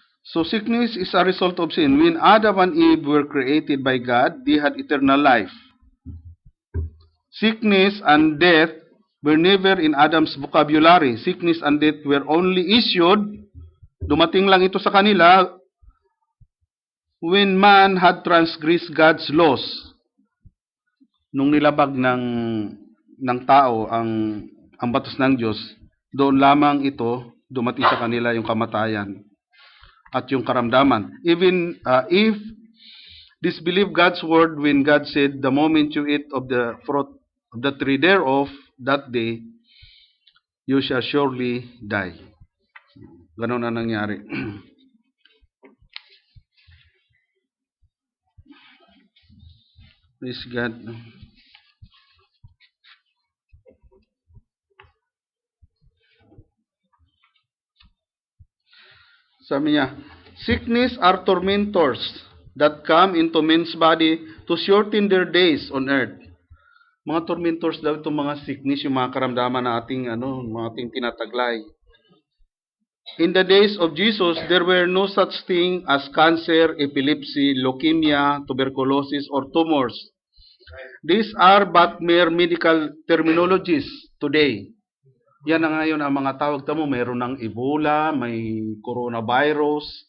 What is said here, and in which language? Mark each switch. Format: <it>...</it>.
<en>So sickness is a result of sin. When Adam and Eve were created by God, they had eternal life. Sickness and death were never in Adam's vocabulary. Sickness and death were only issued,</en> <tl>dumating lang ito sa kanila,</tl> <en>when man had transgressed God's laws.</en> <tl>Nung nilabag ng tao ang batas ng Diyos, doon lamang ito dumating sa kanila yung kamatayan at yung karamdaman.</tl> <en>Even if disbelieve God's word when God said, the moment you eat of the fruit of the tree thereof, that day, you shall surely die.</en> <tl>Ganon na nangyari.</tl> <en>Praise God.</en> <tl>Sabi niya,</tl> <en>sickness are tormentors that come into men's body to shorten their days on earth.</en> <tl>Mga tormentors daw itong mga sickness, yung mga karamdaman na mga ating tinataglay.</tl> <en>In the days of Jesus, there were no such thing as cancer, epilepsy, leukemia, tuberculosis, or tumors. These are but mere medical terminologies today.</en> <tl>Yan na ngayon ang mga tawag tamo, mayroon ng Ebola, may coronavirus.</tl>